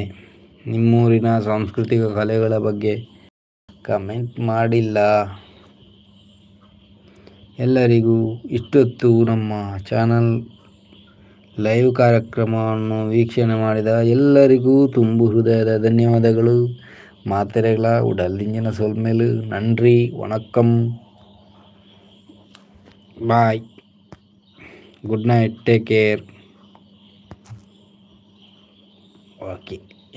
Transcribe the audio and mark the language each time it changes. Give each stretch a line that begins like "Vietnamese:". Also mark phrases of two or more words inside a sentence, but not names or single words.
Kannada: ನಿಮ್ಮೂರಿನ ಸಾಂಸ್ಕೃತಿಕ ಕಲೆಗಳ ಬಗ್ಗೆ ಕಮೆಂಟ್ ಮಾಡಿಲ್ಲ. ಎಲ್ಲರಿಗೂ ಇಷ್ಟೊತ್ತು ನಮ್ಮ ಚಾನಲ್ ಲೈವ್ ಕಾರ್ಯಕ್ರಮವನ್ನು ವೀಕ್ಷಣೆ ಮಾಡಿದ ಎಲ್ಲರಿಗೂ ತುಂಬು ಹೃದಯದ ಧನ್ಯವಾದಗಳು.
Tulu: ಮಾತೆರೆಗಳ ಉಡಲ್ದಿಂಜಿನ ಸೊಲ್ಮೇಲು ನನ್ರಿ, ವಣಕ್ಕಂ, ಬಾಯ್,
English: good night, take care.
Tulu: ಓಕೆ.